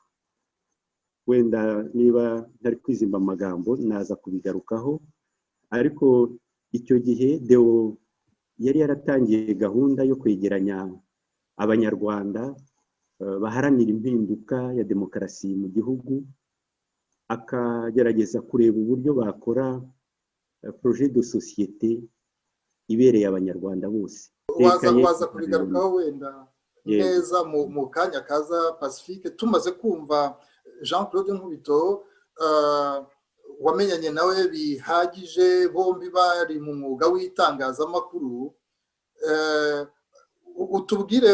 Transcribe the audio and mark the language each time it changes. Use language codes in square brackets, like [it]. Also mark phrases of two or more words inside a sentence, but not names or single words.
[rw] Wenda niba ntari kwizimba amagambo naza kubigarukaho. Ariko icyo gihe Deo yari yaratangiye gahunda yo kwegeranya abanyarwanda baharanira impinduka ya demokarasi mu gihugu, akagerageza kureba uburyo bakora [fr] projet de société [rw] ibereye abanyarwanda bose. Waza kubigarukaho wenda neza mu kanya kaza Pacifique. Tumaze kumva Jean Claude Nkubito wamenyanye nawe bihagije, bombi bari mu mwuga w'itangazamakuru, utubwire